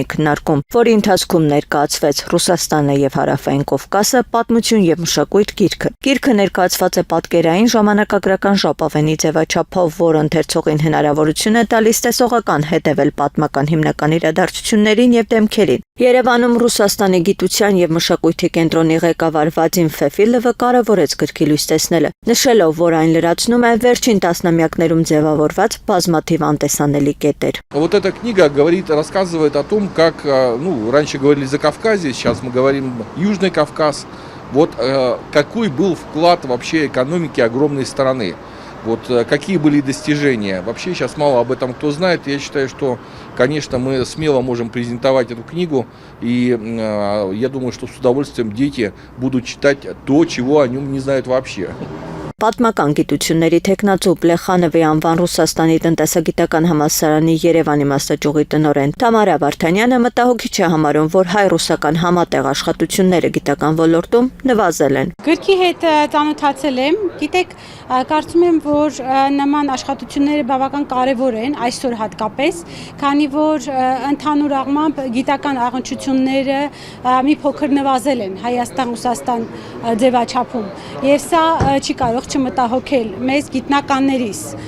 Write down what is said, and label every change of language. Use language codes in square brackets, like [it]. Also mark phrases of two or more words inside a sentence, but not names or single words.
[hy] քննարկում, որի ընթացքում ներկայացվեց Ռուսաստանը եւ Հարավային Կովկասը պատմություն եւ մշակույթ գիրքը։ Գիրքը ներկայացված է պատկերային ժամանակագրական ժապավենի ձևաչափով, որը ընթերցողին հնարավորություն է տալիս տեսողական հետևել պատմական հիմնական իրադարձություններին եւ դեմքերին։ Երևանում Ռուսաստանի գիտության եւ մշակույթի կենտրոնի ղեկավար Վադիմ Ֆեֆիլովը կարևորեց գրքի լույս տեսնելը, նշելով, որ այն լրացնում է վերջին տասնամյակներում ձևավորված բազմաթիվ անտեսանելի կետեր։ [ru] Вот эта книга рассказывает о том, как, раньше говорили Закавказье, сейчас мы говорим Южный Кавказ. Вот какой был вклад вообще экономики огромной страны. Вот какие были достижения. Вообще сейчас мало об этом кто знает. Я считаю, что, конечно, мы смело можем презентовать эту книгу. И я думаю, что с удовольствием дети будут читать то, чего о нем не знают вообще. [hy] Պատմական գիտությունների թեկնածու Պլեխանովի անվան Ռուսաստանի տնտեսագիտական համալսարանի Երևանի մասնաճյուղի տնօրեն Թամարա Վարդանյանը մտահոգիչ է համարում, որ հայ-ռուսական համատեղ աշխատությունները գիտական ոլորտում նվազել են։ Գրքի հետ ծանոթացել եմ, գիտեք, կարծում եմ, որ նման աշխատությունները բավական կարևոր են այսօր հատկապես, քանի որ ընդհանուր առմամբ գիտական առնչությունները մի փոքր նվազել են Հայաստան-Ռուսաստան ձևաչափում, եւ սա չի կարող չմտահոգել մեզ գիտնականներիս